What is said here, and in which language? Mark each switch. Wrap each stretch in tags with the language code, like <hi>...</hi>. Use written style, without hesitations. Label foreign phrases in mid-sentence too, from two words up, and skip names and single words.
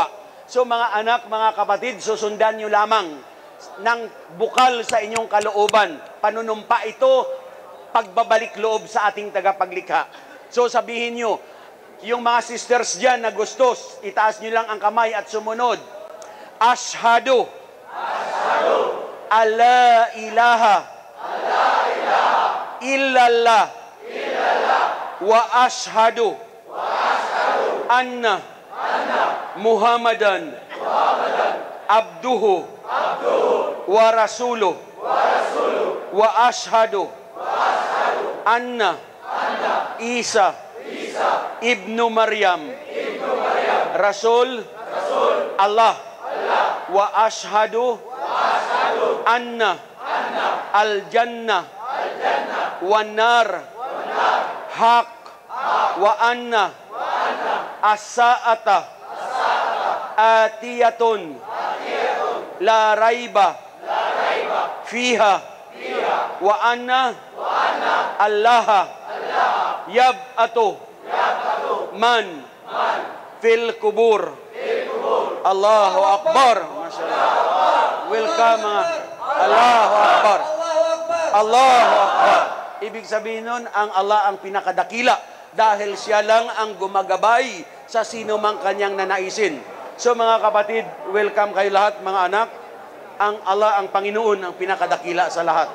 <tl>So mga anak, mga kapatid, susundan niyo lamang ng bukal sa inyong kalooban. Panunumpa ito, pagbabalik loob sa ating tagapaglikha. So sabihin nyo, yung mga sisters dyan na gustos, itaas nyo lang ang kamay at sumunod.</tl> <ar>أشهد أن لا إله إلا الله وأشهد أن محمدا عبده و رسوله وأشهد أن عيسى ابن مريم رسول الله وأشهد أن الجنة والنار حق وأن الساعة آتية لا ريب فيها وأن الله يبعث من في القبور. الله أكبر.</ar> <tl>Welcome mga</tl> <ar>الله أكبر. الله أكبر.</ar> <tl>Ibig sabihin nun, ang Allah ang pinakadakila dahil siya lang ang gumagabay sa sino mang kanyang nanaisin. So mga kapatid, welcome kayo lahat mga anak. Ang Allah ang Panginoon ang pinakadakila sa lahat.</tl>